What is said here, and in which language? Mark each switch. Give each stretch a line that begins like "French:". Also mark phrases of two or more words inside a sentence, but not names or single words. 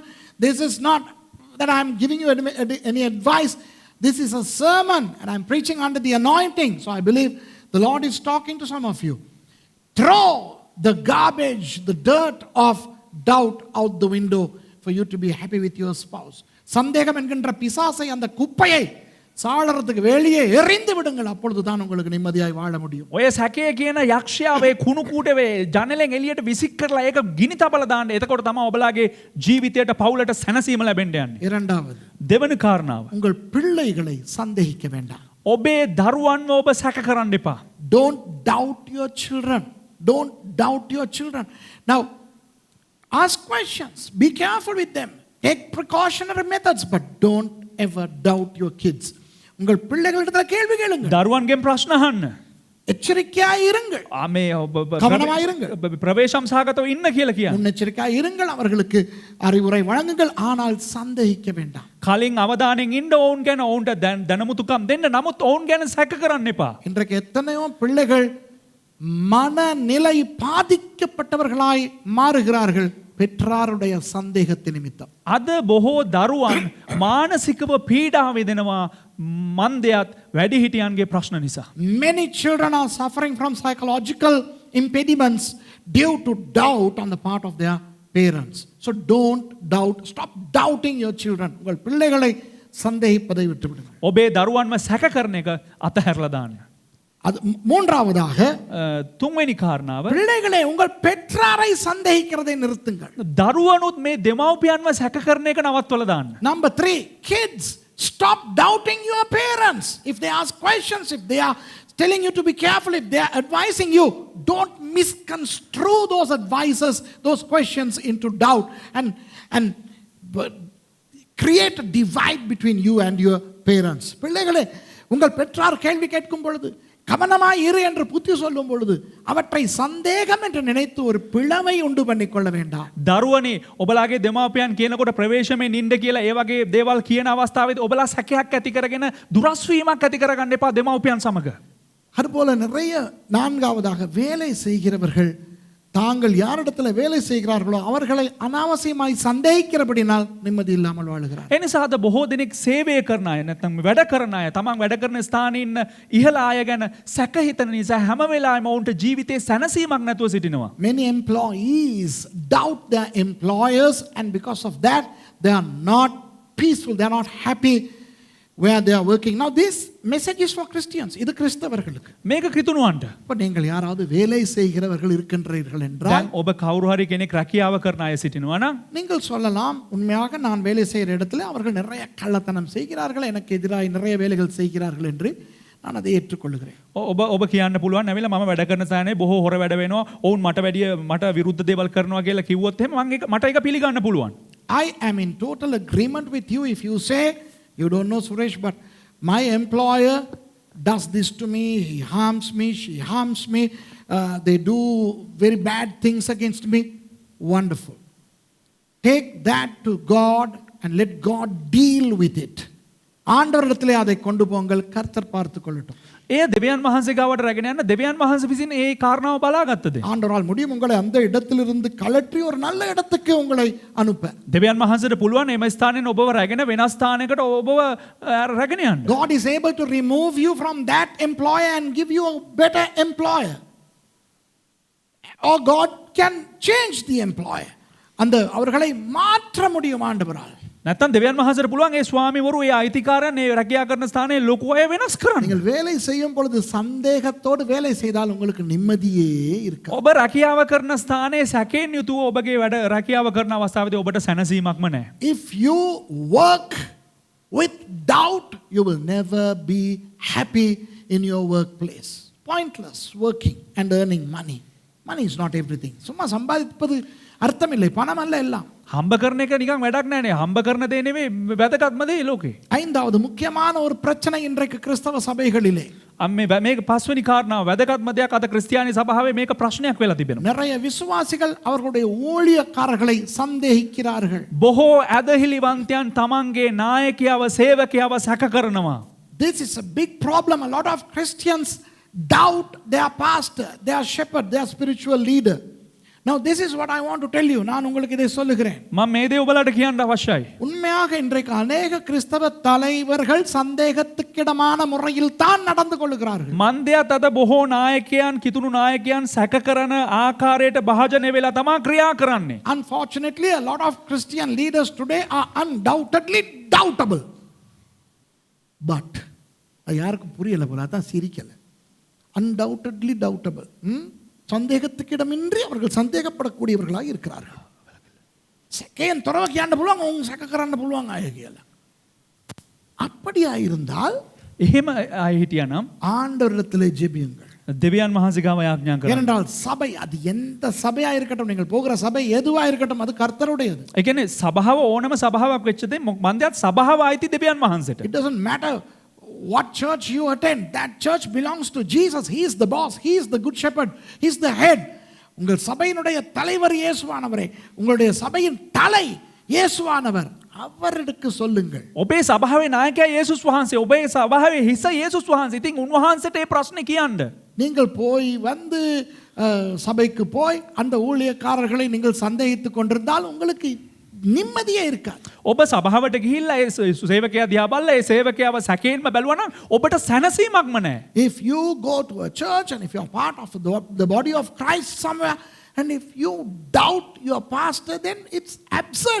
English: This is not that I am giving you any advice. This is a sermon and I am preaching under the anointing. So I believe the Lord is talking to some of you. Throw the garbage, the dirt of doubt out the window for you to be happy with your spouse.
Tamil: சந்தேகம் என்கின்ற பிசாசை அந்த குப்பையை சாளரத்துக்கு வெளியே எறிந்து விடுங்கள். அப்பொழுதுதான் உங்களுக்கு நிம்மதியாய் வாழ முடியும்.
Sinhala: ඔය සැකය කියන යක්ෂයාවේ කුණු කූටේ ජනලෙන් එළියට විසික් කරලා ඒක ගිනි තබලා දාන්න. එතකොට තමයි ඔබලාගේ ජීවිතයට පවුලට සැනසීම ලැබෙන්න යන්නේ.
Tamil: இரண்டாவது,
Sinhala: දෙවන කාරණාව.
Tamil: உங்கள் பிள்ளைகளை சந்தேகிக்க வேண்டாம்.
Sinhala: ඔබේ දරුවන්ව ඔබ සැක කරන්න එපා.
English: Don't doubt your children. Don't doubt your children. Now, ask questions. Be careful with them. Take precautionary methods, but don't ever doubt your kids.
Tamil: உங்கள் பிள்ளைகளிடத்துல கேள்வி கேளுங்க.
Sinhala: දරුවන්ගෙන් ප්‍රශ්න අහන්න.
Tamil: எச்சரிக்கையாய் இருங்கள்.
Sinhala: මේ
Tamil: கவனமாய் இருங்கள்.
Sinhala: ප්‍රවේශම් සහගතව ඉන්න කියලා කියන්නේ.
Tamil: முன்னெச்சரிக்கையாய் இருங்கள். அவர்களுக்கு அறிவுரை வழங்குங்கள். ஆனால் சந்தேகிக்க வேண்டாம்.
Sinhala: කලින් අවධානයෙන් ඉන්න ඔවුන් ගැන ඔවුන්ට දැනුමුතුකම් දෙන්න. නමුත් ඔවුන් ගැන සැක කරන්න එපා.
Tamil: இன்றைக்கு எத்தனையோ பிள்ளைகள் மனநிலை பாதிக்கப்பட்டவர்களாய் மாறுகிறார்கள் பெற்றாருடைய சந்தேகத்தின் நிமித்தம்.
Sinhala: අද බොහෝ දරුවන් මානසිකව පීඩා විඳිනවා මන්දයත් වැඩිහිටියන්ගේ ප්‍රශ්න නිසා.
English: Many children are suffering from psychological impediments due to doubt on the part of their parents. So don't doubt. Stop doubting your children.
Tamil: உங்கள் பிள்ளைகளை சந்தேகிப்பதை விட்டுவிடுங்கள்.
Sinhala: ඔබේ දරුවන්ව සැක කරන එක අතහැරලා දාන්න.
Tamil: அது மூன்றாவதாக,
Sinhala: තුන්වෙනි කාරණාව,
Tamil: பிள்ளைகளை உங்கள் பெற்றாரை சந்தேகிக்கிறதை நிறுத்துங்கள்.
Sinhala: දරුවනුත් මේ දෙමව්පියන්ව සැක කරන එක නවත්වලා දාන්න.
English: Number 3, kids, stop doubting your parents. If they ask questions, if they are telling you to be careful, if they are advising you, don't misconstrue those advices, those questions into doubt and create a divide between you and your parents.
Tamil: பிள்ளைகளே, உங்கள் பெற்றார் கேள்வி கேட்கும் பொழுது கவனமாய் இரு என்று புத்தி சொல்லும் பொழுது அவற்றை சந்தேகம் என்று நினைத்து ஒரு பிளவை உண்டு பண்ணிக்கொள்ள வேண்டாம்.
Sinhala: දරුවනේ ඔබලාගේ දෙමාපියන් කියනකොට ප්‍රවේශමෙන් නින්ද කියලා ඒ වගේ දේවල් කියන අවස්ථාවේදී ඔබලා සැකයක් ඇති කරගෙන දුරස් වීමක් ඇති කරගන්න එපා දෙමාපියන් සමග.
Tamil: அதுபோல நிறைய, நான்காவதாக, வேலை செய்கிறவர்கள் தாங்கள் யாரிடத்தில் வேலை செய்கிறார்களோ அவர்களை அனாவசியமாய் சந்தேகிக்கிறபடினால் நிம்மதி இல்லாமல் வாழுகிறார்.
Sinhala: එනිසා අද බොහෝ දෙනෙක් සේවය කරන අය නැත්නම් වැඩ කරන අය තමන් වැඩ කරන ස්ථානයේ ඉන්න ඉහළ අය ගැන සැක හිතන නිසා හැම වෙලාවෙම ඔවුන්ට ජීවිතේ සැනසීමක් නැතුව සිටිනවා.
English: Many employees doubt their employers and because of that they are not peaceful, they are not happy. where they are working. Now this message is for Christians.
Tamil: இது கிறிஸ்தவர்களுக்கு.
Sinhala: මේක කිතුණුවන්ට.
Tamil: இப்போ நீங்கள் யாராவது வேலை செய்கிறவர்கள் இருக்கின்றீர்கள் என்றால்
Sinhala: දැන් ඔබ කවුරු හරි කෙනෙක් රැකියාව කරන අය සිටිනවා නම්
Tamil: நீங்கள் சொல்லலாம், உண்மையாக நான் வேலை செய்கிற இடத்துல அவர்கள் நிறைய கள்ளத்தனம் செய்கிறார்கள், எனக்கு எதிராக நிறைய வேலைகள் செய்கிறார்கள் என்று நான் அதை ஏற்றுக்கொள்கிறேன்.
Sinhala: ඔබ ඔබ කියන්න පුළුවන් නැවිලා මම වැඩ කරන ස්ථානේ බොහෝ හොර වැඩ වෙනවා. ඔවුන් මට වැඩිය මට විරුද්ධ දේවල් කරනවා කියලා කිව්වොත් එහෙම මට ඒක පිළිගන්න පුළුවන්.
English: I am in total agreement with you if you say, you don't know Suresh, but my employer does this to me, he harms me, she harms me, they do very bad things against me. Wonderful. Take that to God and let God deal with it.
Tamil: ஆண்டவரிடத்திலே அதை கொண்டு போங்கள், கர்த்தர் பார்த்து கொள்ளட்டும்.
Sinhala: ඒ දෙවියන් වහන්සේ ගාවට රැගෙන යන්න දෙවියන් වහන්සේ විසින් ඒ කාරණාව බලාගත්තද?
Tamil: ஆண்டவரால் முடியும் உங்களை அந்த இடத்திலிருந்து கலற்றி ஒரு நல்ல இடத்துக்கு உங்களை அனுப்ப.
Sinhala: දෙවියන් වහන්සේට පුළුවන් එම ස්ථානෙන් ඔබව රැගෙන වෙනස් ස්ථානයකට ඔබව රැගෙන යන්න.
English: God is able to remove you from that employer and give you a better employer. Or God can change the employer.
Tamil: அந்த அவர்களை மாற்ற முடியும் ஆண்டவரால்.
Sinhala: නැත්තම් දෙවියන් වහන්සේට පුළුවන් ඒ ස්වාමිවරු ඒ අයිතිකාරයන් ඒ රැකියා කරන ස්ථානයේ ලොකු අය වෙනස් කරන්න.
Tamil: நீங்கள் வேலை செய்யும் பொழுது சந்தேகத்தோடு வேலை செய்தால் உங்களுக்கு நிம்மதியே இருக்காது.
Sinhala: ඔබ රැකියාව කරන ස්ථානයේ සැකයෙන් යුතුව ඔබගේ වැඩ රැකියාව කරන අවස්ථාවේදී ඔබට සැනසීමක්ම නැහැ.
English: If you work with doubt, you will never be happy in your workplace. Pointless working and earning money. Money is not everything.
Tamil: சும்மா சம்பாதிப்பது அர்த்தம் இல்லை, பணம் அல்ல எல்லாம்.
Sinhala: හම්බ කරන එක නිකන් වැඩක් නෑනේ. හම්බ කරන දේ නෙවෙයි වැදගත්ම දේ ලෝකේ.
Tamil: ஐந்தாவது முக்கியமான ஒரு பிரச்சனை இன்றைக்கு கிறிஸ்தவ சபைகளிலே,
Sinhala: මේක පස්වෙනි කාරණාව වැදගත්ම දෙයක් අද ක්‍රිස්තියානි සභාවේ මේක ප්‍රශ්නයක් වෙලා තිබෙනවා.
Tamil: நிறைய விசுவாசிகள் அவர்களுடைய ஊழியக்காரர்களை சந்தேகிக்கிறார்கள்.
Sinhala: බොහෝ ඇදහිලිවන්තයන් තමන්ගේ නායකයව සේවකයව සැක කරනවා.
English: This is a big problem. A lot of Christians doubt their pastor, their shepherd, their spiritual leader. Now this is what I want to tell you.
Tamil: நான் உங்களுக்கு இதை சொல்லுகிறேன்.
Sinhala: මම මේ දේ ඔබලාට කියන්න අවශ්‍යයි.
Tamil: உண்மையாக இன்றைக்கு அநேக கிறிஸ்தவ தலைவர்கள் சந்தேகத்துக்கிடமான முறையில் தான் நடந்து கொள்கிறார்கள்.
Sinhala: මන්දයත් අද බොහෝ නායකයන් කිතුණු නායකයන් සැක කරන ආකාරයට භාජනය වෙලා තමා ක්‍රියා කරන්නේ.
English: Unfortunately, a lot of Christian leaders today are undoubtedly doubtable.
Tamil: But யாருக்கும் புரியல போல, அதான் சிரிக்கல.
English: Undoubtedly doubtable.
Tamil: சந்தேகத்துக்கிடமின்றி அவர்கள் சந்தேகப்படக்கூடியவர்களாக இருக்கிறார்கள். செக்கையன் துறவக்கு ஆண்ட புள்ளுவாங்க, உங்க சக்கக்கராண்ட புள்ளுவாங்க ஆகியல. அப்படியா இருந்தால்
Sinhala: එහෙම අය හිටියනම්
Tamil: ஆண்டவரிடத்திலே ஜெபியுங்கள்.
Sinhala: දෙවියන් වහන්සේ ගාව යාඥා කරන්න.
Tamil: ஏனென்றால் சபை அது எந்த சபையா இருக்கட்டும், நீங்கள் போகிற சபை எதுவா இருக்கட்டும், அது கர்த்தருடையது.
Sinhala: ඒ කියන්නේ සභාව ඕනම සභාවක් වෙච්ච දේ මන්දයත් සභාව අයිති දෙවියන් වහන්සේට.
English: It doesn't matter what church you attend, that church belongs to Jesus. He is the boss, he is the good shepherd, he is the head.
Tamil: உங்கள் சபையினுடைய தலைவர் இயேசுவானவரே, உங்களுடைய சபையின் தலை இயேசுவானவர், அவருக்கு சொல்லுங்கள்.
Sinhala: ඔබේ සභාවේ නායකයා යේසුස් වහන්සේ, ඔබේ සභාවේ හිස යේසුස් වහන්සේ. ඉතින් උන්වහන්සේට මේ ප්‍රශ්නේ කියන්න.
Tamil: நீங்கள் போய் வந்து சபைக்கு போய் அந்த ஊழியக்காரர்களை நீங்கள் சந்தேகித்துக் கொண்டிருந்தால் உங்களுக்கு நிம்மதியே இருக்காது.
Sinhala: ඔබ සභාවට ගිහිල්ලා ඒ සේවකයා දිහා බලලා ඒ සේවකයාව සැකයෙන්ම බැලුවා නම් ඔබට සැනසීමක්ම නැහැ.
English: If you go to a church and if you are part of the body of Christ somewhere, and if you doubt your pastor, then it's absurd.